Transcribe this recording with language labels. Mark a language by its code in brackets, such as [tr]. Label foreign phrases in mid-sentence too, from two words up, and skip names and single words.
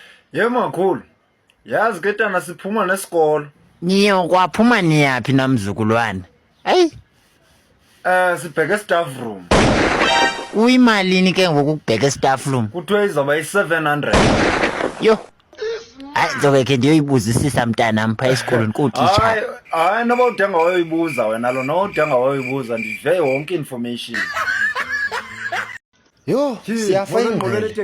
[xh] Ye makhulu, yazi ke tana siphuma nesikolo. Niyokwaphuma niyaphi namzukulwana? Hayi, Sibheke [en] staff room. [xh] kuyimalini ke ngoku ukubheka [en] staff room? [xh] Kuthiwe izawuba yi-700. Yo. Hayi, njobe ke ndiyoyibuzisisa mntanam phaa esikolweni kutitshala. Hayi noba udinga wayoyibuza wena lo noba udinga wayoyibuza ndive yonke information. Yo, siyafa ingqele.